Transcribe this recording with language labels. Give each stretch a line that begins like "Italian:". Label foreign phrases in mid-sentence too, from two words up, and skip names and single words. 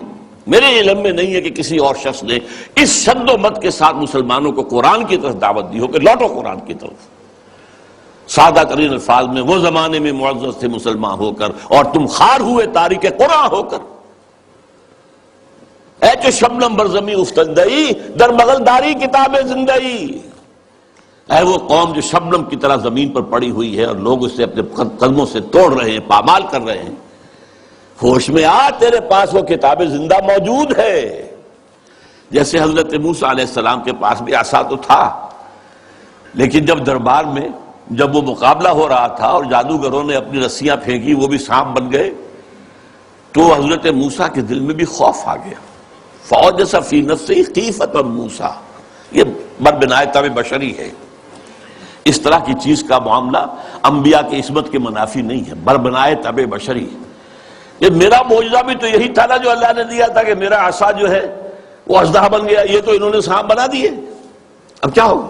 Urdu: میرے علم میں نہیں ہے کہ کسی اور شخص نے اس شد و مت کے ساتھ مسلمانوں کو قرآن کی طرف دعوت دی ہو کہ لوٹو قرآن کی طرف۔ سادہ ترین الفاظ میں، وہ زمانے میں معزز تھے مسلمان ہو کر اور تم خار ہوئے تاریک قرآن ہو کر،
Persian: اے چو شبنم بر زمیں افتندئی در بغل داری کتاب زندئی۔
Urdu: اے وہ قوم جو شبنم کی طرح زمین پر پڑی ہوئی ہے اور لوگ اسے اپنے قدموں سے توڑ رہے ہیں، پامال کر رہے ہیں، ہوش میں آ، تیرے پاس وہ کتاب زندہ موجود ہے۔ جیسے حضرت موسیٰ علیہ السلام کے پاس بھی عصا تو تھا، لیکن جب دربار میں جب وہ مقابلہ ہو رہا تھا اور جادوگروں نے اپنی رسیاں پھینکی، وہ بھی سانپ بن گئے، تو حضرت موسیٰ کے دل میں بھی خوف آ گیا۔
Arabic: فَأَوْجَسَ فِي نَفْسِهِ خِیفَةً موسیٰ،
Urdu: یہ بربنائے طب بشری ہے۔ اس طرح کی چیز کا معاملہ انبیاء کی عصمت کے منافی نہیں ہے، بربنائے طب بشری۔ یہ میرا معجزہ بھی تو یہی تھا نا جو اللہ نے دیا تھا کہ میرا عصا جو ہے وہ اژدہا بن گیا، یہ تو انہوں نے سانپ بنا دیے، اب کیا ہوگا؟